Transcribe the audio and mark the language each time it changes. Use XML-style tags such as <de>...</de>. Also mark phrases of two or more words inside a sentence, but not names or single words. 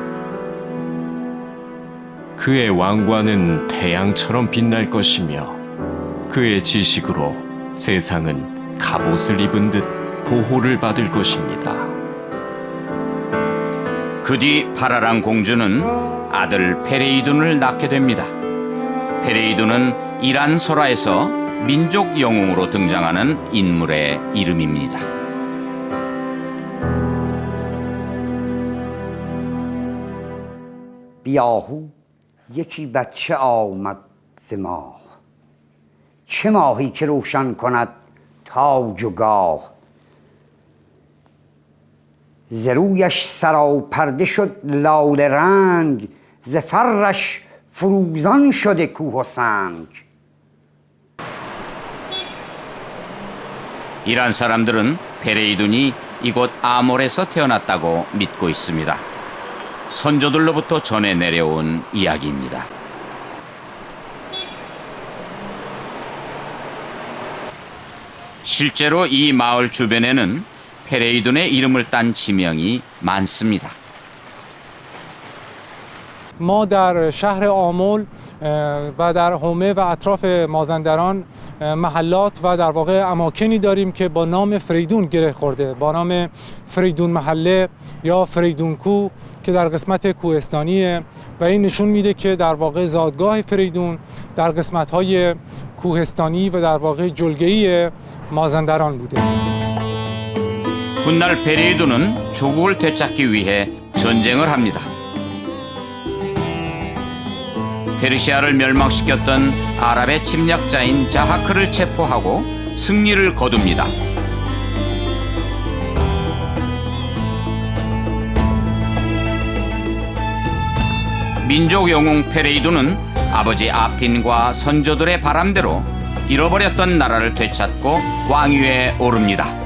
<ko>그의 왕관은 태양처럼 빛날 것이며 그의 지식으로 세상은 갑옷을 입은 듯 보호를 받을 것입니다. 그 뒤 파라랑 공주는 아들 페레이둔을 낳게 됩니다. 페레이둔은 이란 설화에서 민족 영웅으로 등장하는 인물의 이름입니다.</ko> <fa>بیاهو یکی بچه آمد ز ماه چه ماهی که روشن کند تاج و گاه ز رویش سراپرده شد لاله رنگ ز فرش فروزان شده کوه و سنگ</fa> <ko>이란 사람들은 페레이둔이 이곳 아몰에서 태어났다고 믿고 있습니다. 선조들로부터 전해 내려온 이야기입니다. 실제로 이 마을 주변에는 페레이둔의 이름을 딴 지명이 많습니다.</ko> <fa>ما در شهر آمل و در حومه و اطراف مازندران محلات و در واقع اماکنی داریم که با نام فریدون گره خورده، با نام فریدون محله یا فریدون کو که در قسمت کوهستانیه و این نشون میده که در واقع زادگاه فریدون در قسمت‌های کوهستانی و در واقع جلگه‌ای مازندران بوده.</fa> <ko>훗날 페레이둔은 조국을 되찾기 위해 전쟁을 합니다. 페르시아를 멸망시켰던 아랍의 침략자인 자하크를 체포하고 승리를 거둡니다. 민족 영웅 페레이둔은 아버지 압틴과 선조들의 바람대로 잃어버렸던 나라를 되찾고 왕위에 오릅니다.</ko>